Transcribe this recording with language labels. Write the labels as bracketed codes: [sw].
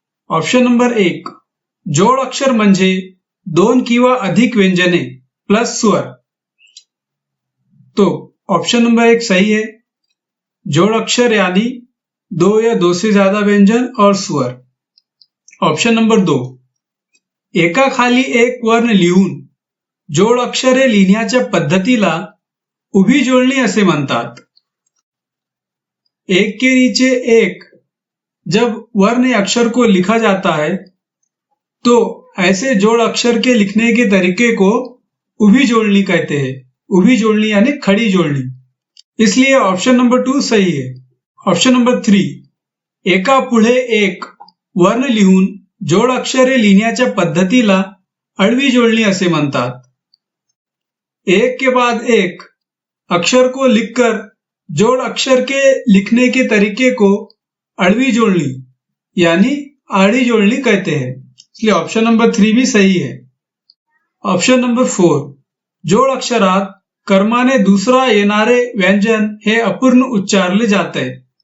[mr] Option number 1, जोड़ अक्षर म्हणजे दोन किंवा अधिक व्यंजने प्लस स्वर। [hi] तो ऑप्शन नंबर 1 सही है। जोड़ अक्षर यानी दो या दो से ज्यादा व्यंजन और स्वर। [mr] ऑप्शन नंबर 2, एकाखाली एक वर्ण लिहून जोड़ अक्षरे लिहिण्याच्या पद्धतीला उभी जोडणी असे म्हणतात। [hi] एक के नीचे एक जब वर्ण अक्षर को लिखा जाता है तो ऐसे जोड़ अक्षर के लिखने के तरीके को उभी जोड़नी कहते हैं। उभी जोड़नी यानी खड़ी जोड़नी, इसलिए ऑप्शन नंबर 2 सही है। [mr] ऑप्शन नंबर 3, एका पुढे एक वर्ण लिहून जोड़ अक्षरे लिहिण्याच्या पद्धतीला आडवी जोड़नी असे म्हणतात। [hi] एक के बाद एक अक्षर को लिखकर जोड़ अक्षर के लिखने के तरीके को आडवी जोड़नी यानी आड़ी जोड़नी कहते हैं, इसलिए ऑप्शन नंबर 3 भी सही है। [mr] ऑप्शन नंबर 4, जोड़ अक्षरात कर्माने दूसरा येणारे व्यंजन हे अपूर्ण उच्चारले जाते हैं।